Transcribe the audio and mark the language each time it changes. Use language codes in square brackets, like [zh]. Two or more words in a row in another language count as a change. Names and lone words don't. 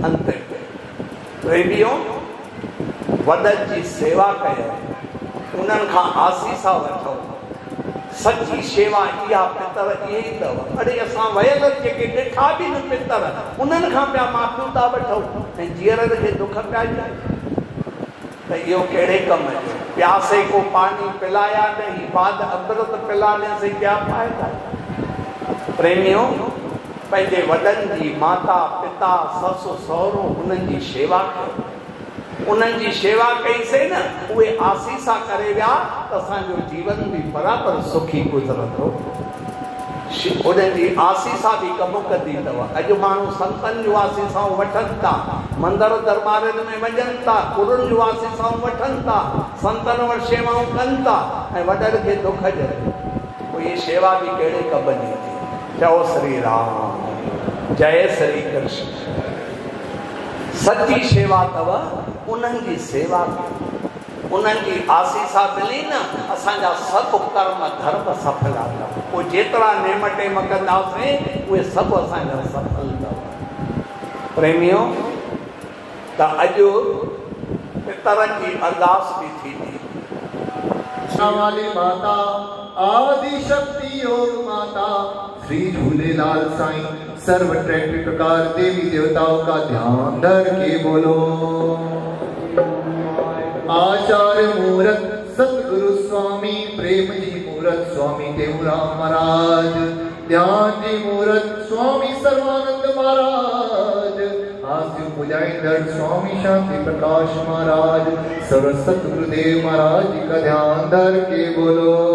[sd] अंत प्रेमियो, वॾनि जी सेवा कयो, उन्हनि खां आसीसा वठो। सची शेवा इहा पितर इहे ई अथव। अड़े असां वयल जेके ॾिठा बि न पितर, उन्हनि खां पिया माफ़ियूं था वठूं ऐं जीअरनि खे दुख पिया ॾियूं। त इहो कहिड़े कम जो? [hi] प्यासे को पानी पिलाया नहीं, बाद अमृत पिलाने से क्या फायदा? [sd] प्रेमियों, पंहिंजे वॾनि जी माता पिता ससु सहुरो उन्हनि जी शेवा कयो। उन्हनि जी शेवा कईसीं न, उहे आसीसा करे विया त असांजो जीवन बि बराबरि सुखी गुज़रंदो। उन्हनि जी आसीसा बि कमु कंदी अथव। अॼु माण्हू संतनि जूं आसीसाऊं वठनि था, मंदर दरबारनि में वञनि था, गुरुनि जूं आसीसाऊं वठनि था, संतनि वटि शेवाऊं कनि था ऐं वॾनि खे दुख ॾियनि। पोइ इहे शेवा बि कहिड़े कम जी थी? चओ श्री राम, जय श्री कृष्ण। सची शेवा अथव उन्हनि जी सेवा कयो, उन्हनि जी आसीसा मिली न, असांजा सभु कर्म धर्म सफल अथव। पोइ जेतिरा नेम टेम कंदासीं उहे सभु असांजा सफल अथव। प्रेमियो, त अॼु पितरनि जी अरदास बि थींदी। [hi] वाली माता आदि शक्ति योग माता श्री झूलेलाल साईं सर्व ट्रैक्ट प्रकार देवी देवताओं का ध्यान धर के बोलो। आचार्य मूरत सतगुरु स्वामी प्रेम जी मूरत स्वामी टेऊराम महाराज, ध्यान जी मूरत स्वामी सर्वानंद महाराज, हास्य पुजाइंदड़ स्वामी शांति प्रकाश महाराज, सर्व सतगुरुदेव महाराज जी का ध्यान धर के बोलो।